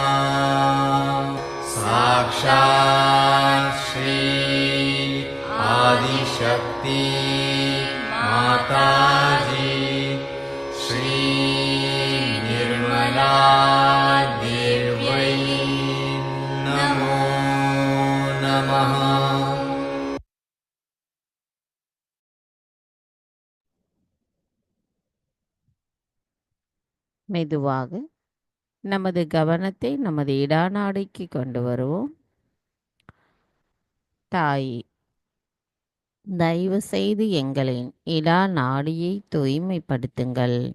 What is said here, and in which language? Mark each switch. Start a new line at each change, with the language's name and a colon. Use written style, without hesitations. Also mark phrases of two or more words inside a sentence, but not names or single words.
Sanskrit: साक्षात् श्री आदिशक्ति माताजी श्री निर्मला देव्यै नमो नमः
Tamil: மெதுவாக நமது கவனத்தை நமது இடாநாடிக்கு கொண்டு வருவோம். தாயே, தயவு செய்து எங்களின் இடா நாடியை தூய்மைப்படுத்துங்கள்.